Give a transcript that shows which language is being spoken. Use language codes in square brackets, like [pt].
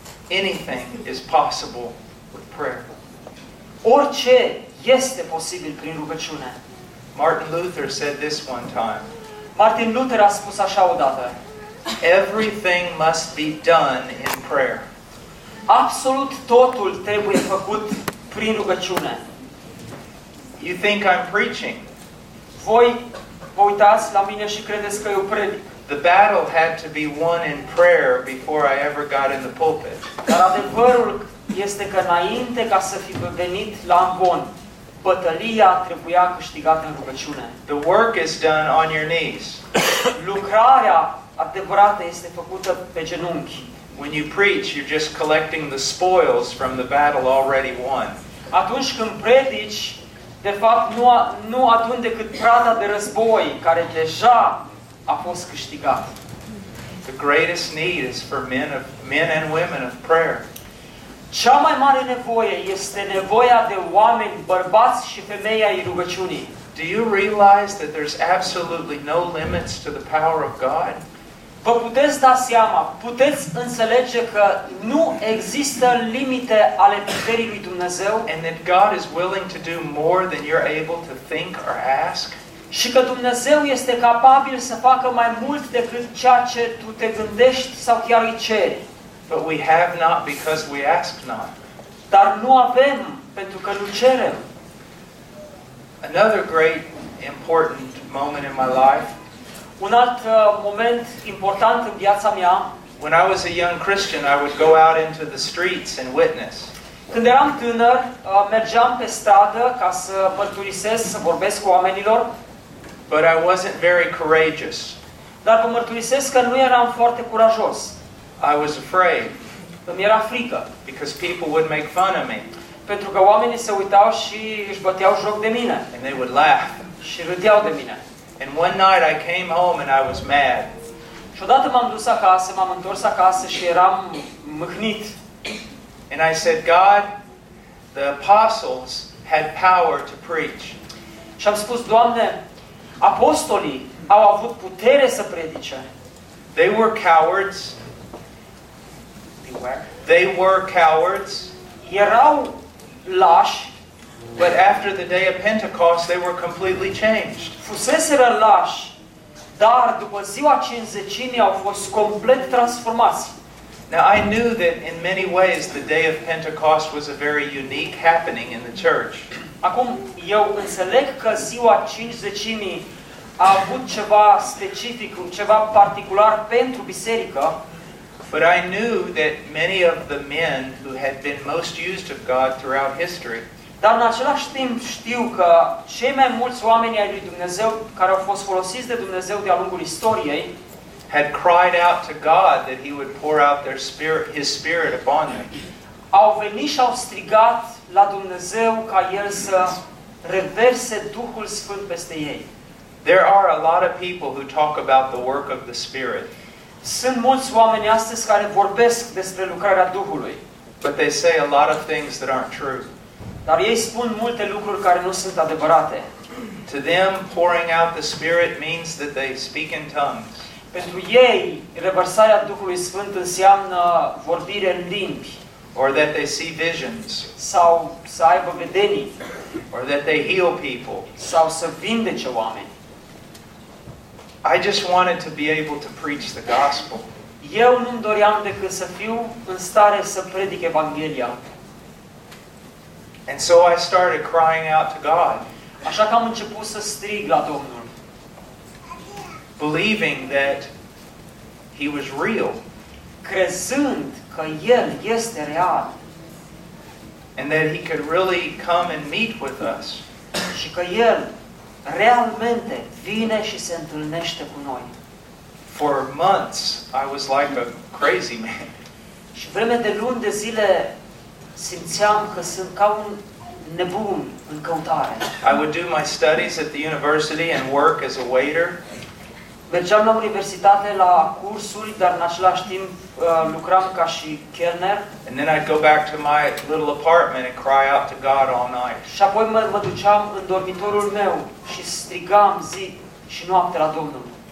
[en] Anything is possible with prayer. [ro] Orice este posibil prin rugăciune. [en] Martin Luther said this one time. [ro] Martin Luther a spus așa odată. [en] Everything must be done in prayer. [ro] Absolut totul trebuie făcut prin rugăciune. [en] You think I'm preaching? [ro] Voi vă uitați la mine și credeți că eu predic. [en] The battle had to be won in prayer before I ever got in the pulpit. [ro] Dar adevărul este că înainte ca să fi venit la ambon, bătălia trebuia câștigată în rugăciune. [en] The work is done on your knees. [ro] Lucrarea adevărată este făcută pe genunchi. [en] When you preach, you're just collecting the spoils from the battle already won. [ro] Atunci când predici, de fapt nu adun decât prada de război care deja a fost câștigat. [en] The greatest need is for men and women of prayer. [ro] Cea mai mare nevoie este nevoia de oameni, bărbați și femei ai rugăciunii. [en] Do you realize that there's absolutely no limits to the power of God? [ro] Vă puteți da seama, puteți înțelege că nu există limite ale puterii lui Dumnezeu? [en] And that God is willing to do more than you're able to think or ask? [ro] Și că Dumnezeu este capabil să facă mai mult decât ceea ce tu te gândești sau chiar îi ceri. [en] But we have not because we ask not. [ro] Dar nu avem pentru că nu cerem. [en] Another great important moment in my life. [ro] Un alt moment important în viața mea. [en] When I was a young Christian, I would go out into the streets and witness. [ro] Când eram tânăr, mergeam pe stradă ca să mărturisesc, să vorbesc cu oamenilor. [en] But I wasn't very courageous. [ro] Dar vă mărturisesc că nu eram foarte curajos. [en] I was afraid. [ro] Îmi era frică. [en] Because people would make fun of me. [ro] Pentru că oamenii se uitau și își băteau joc de mine. [en] And they would laugh. [ro] Și râdeau de mine. [en] And one night I came home and I was mad. [ro] Și odată m-am dus acasă, m-am întors acasă și eram mâhnit. [en] And I said, God, the apostles had power to preach. [ro] Și am spus, Doamne, apostolii au avut putere să predice. [en] They were cowards. They were cowards. [ro] Erau lași. [en] But after the day of Pentecost, they were completely changed. [ro] Fuseseră lași, dar după ziua cincizecimii au fost complet transformați. [en] Now I knew that in many ways the day of Pentecost was a very unique happening in the church. [ro] Acum eu înțeleg că ziua cincizecimii a avut ceva specific, ceva particular pentru biserică. [en] But I knew that many of the men who had been most used of God throughout history. [ro] Dar în același timp știu că cei mai mulți oameni ai lui Dumnezeu care au fost folosiți de Dumnezeu de-a lungul istoriei [en] had cried out to God that he would pour out their spirit, his spirit upon them. [ro] Au venit și au strigat la Dumnezeu ca el să reverse Duhul Sfânt peste ei. [en] There are a lot of people who talk about the work of the Spirit. [ro] Sunt mulți oameni astăzi care vorbesc despre lucrarea Duhului. [en] But they say a lot of things that aren't true. [ro] Dar ei spun multe lucruri care nu sunt adevărate. [en] To them, pouring out the Spirit means that they speak in tongues. [ro] Pentru ei, revărsarea Duhului Sfânt înseamnă vorbire în limbi. [en] Or that they see visions. [ro] Sau să aibă vedenii. [en] Or that they heal people. [ro] Sau să vindece oameni. [en] I just wanted to be able to preach the gospel. [ro] Eu nu doream decât să fiu în stare să predic Evanghelia. [en] And so I started crying out to God. [ro] Așa că am început să strig la Domnul. [en] Believing that he was real. [ro] Crezând că el este real. [en] and that he could really come and meet with us. [ro] Și că el realmente vine și se întâlnește cu noi. [en] For months I was like a crazy man. [ro] Și vreme de luni de zile simțeam că sunt ca un nebun în căutare. [en] I would do my studies at the university and work as a waiter. [ro] Mergeam la universitate la cursuri, dar în același timp lucram ca și kelner. [en] And then I'd go back to my little apartment and cry out to God all night. [ro] Și apoi mă duceam în dormitorul meu și strigam zi și noapte la Domnul.